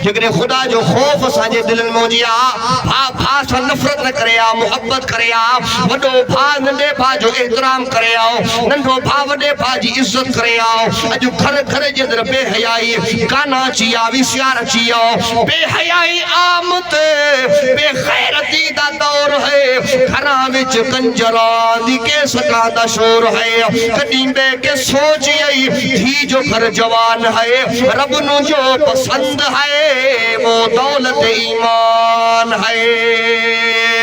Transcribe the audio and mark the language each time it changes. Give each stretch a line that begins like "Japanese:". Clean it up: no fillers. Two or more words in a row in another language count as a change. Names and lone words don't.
Sindhi: जेकॾहिं ख़ुदा जो ख़ौफ़ असांजे दिलनि में हुजे हा भाउ भाउ सां नफ़रत न करे हा मुहबत करे हा वॾो भाउ नंढे भाउ जो एहतराम करे हा नंढो भाउ वॾे भाउ जी इज़त करे हा अॼु घर घर जे अंदरि बेहयाई गाना अची विया वीसीआर अची विया
Punjabi: بے حیائی عام تے بے غیرتی دا دور ہے گھراں وچ کنجراں دی کیسکا دا شور ہے
Sindhi: कॾहिं बे के सोच आई धी जो घर जवान है रब नु जो पसंद है वो दौलत ईमान है।